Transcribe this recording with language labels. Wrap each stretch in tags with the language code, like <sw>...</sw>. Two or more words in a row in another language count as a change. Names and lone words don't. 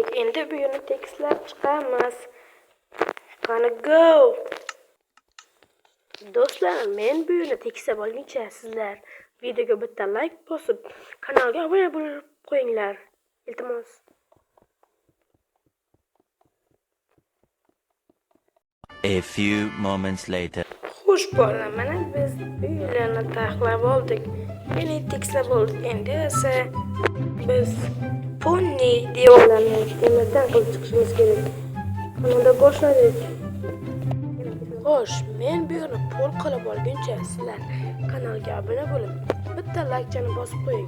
<uz>Endi bu yerni tekislab chiqamiz. Qani go! Do'stlar, men bu yerni tekislab olguncha sizlar videoga bitta like bosib, kanalga obuna bo'lib qo'yinglar. Iltimos.</uz> <en>A few moments later.</en> <uz>Xo'sh bola, mana biz bu yerni taxlab oldik. Ya'ni tekislab oldik. Endi esa biz ponni devorlarni temirdan qilib chiqishimiz kerak. Qanday boshladik? Xo'sh, men bu yerni pol qilib olguncha sizlar kanalga obuna bo'lib, bitta like-chani bosib qo'ying.</uz>